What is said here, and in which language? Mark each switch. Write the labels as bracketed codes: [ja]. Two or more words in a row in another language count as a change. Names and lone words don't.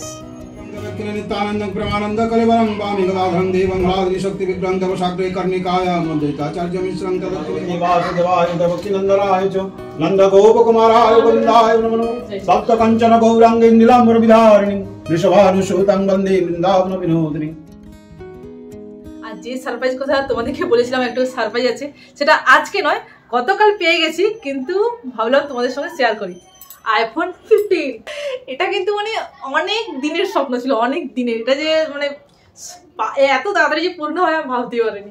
[sa] नित्यानंदं प्रमानंद कलेवरं वामी गदाधरं देवं राजि शक्ति विग्रहं तव शाक्रे कर्णिकाय मद्दैताचार्य मिश्रं तदत्ति वासुदेवाय देवकीनंदनाय च नंद गोपकुमाराय गोविंदाय नमो सप्त कंचन गौरांगे नीलांबर विधारिणी वृषभानुसुतं वन्दे बृंदावन विनोदिनी। [bn] আর যে সারপ্রাইজ কথা তোমাদেরকে বলেছিলাম একটু সারপ্রাইজ আছে, সেটা আজকে নয় গতকাল পেয়ে গেছি, কিন্তু ভাবলাম তোমাদের সঙ্গে শেয়ার করি। আইফোন 15, এটা কিন্তু মানে অনেক দিনের স্বপ্ন ছিল, অনেক দিনের। এটা যে মানে এত তাড়াতাড়ি যে পূর্ণ হয় আমি ভাবতেই পারিনি।